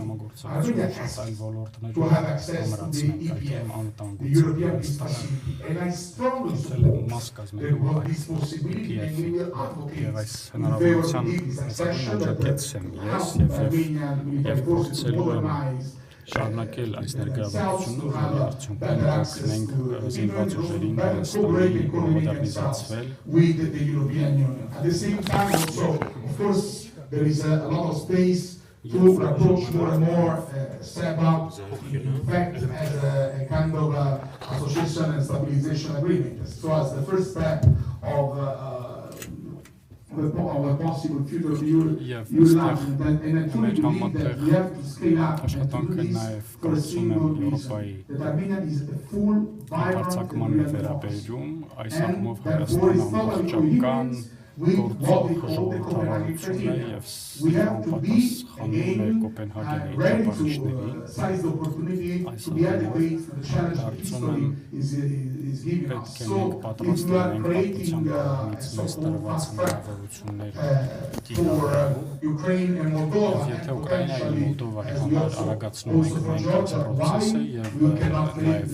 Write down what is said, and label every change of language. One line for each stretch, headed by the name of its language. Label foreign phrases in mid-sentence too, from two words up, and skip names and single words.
English: Armenia has to have access to the EPF, the European Peace Facility, and I strongly support this possibility, and we will advocate in favor of this accession that helps Armenian military forces to modernize
Armenian: շարունակել այս ներգրավվածությունը, որի արդյունքում օգնենք զինված ուժերին Հայաստանի մոդեռնիզացվել։
English: At the same time, also, of course, there is a lot of space to approach more and more SEPA, in fact, as a kind of association and stabilization agreement. So as the first step of a possible future of Euroland, and I truly believe that we have to scale up and to do this for a single reason, that Armenia is a full, vibrant, and
Armenian: վերաբերում այս ակումով Հայաստանը ամբողջական գործող ժողովրդավարություն է եւ պատասխանում է Կոպենհագենի ճապանիշներին։ Այս հարցում պետք է մենք պատրաստ լինենք պատմության կողմից մեզ տրված հնարավորությունները կիրառելու։ Եթե Ուկրաինայի ու Մոլդովայի համար արագացնում ենք մենք այս պրոցեսը եւ նաեւ